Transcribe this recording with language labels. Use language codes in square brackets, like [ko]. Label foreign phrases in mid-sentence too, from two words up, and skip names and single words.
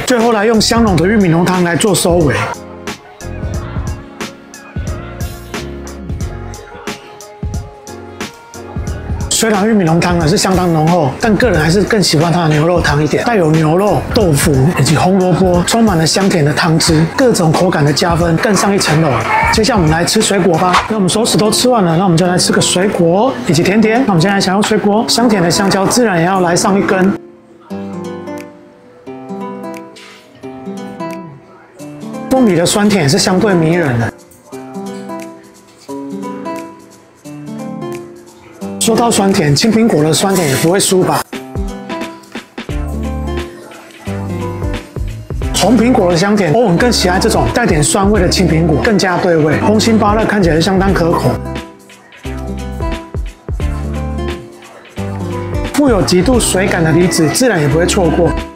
[zh] 最後來用香濃的玉米濃湯來做收尾。雖然玉米濃湯呢是相當濃厚，但個人還是更喜歡它的牛肉湯一點，帶有牛肉、豆腐以及紅蘿蔔，充滿了香甜的湯汁，各種口感的加分，更上一層樓。接下來我們來吃水果吧。那我們熟食都吃完了，那我們就來吃個水果以及甜點。那我們現在想要水果，香甜的香蕉自然也要來上一根。鳳梨的酸甜也是相對迷人的。說到酸甜，青蘋果的酸甜也不會輸吧。紅蘋果的香甜，歐文更喜愛這種帶點酸味的青蘋果，更加對味。紅心芭樂看起來是相當可口，富有極度水感的梨子自然也不會錯過。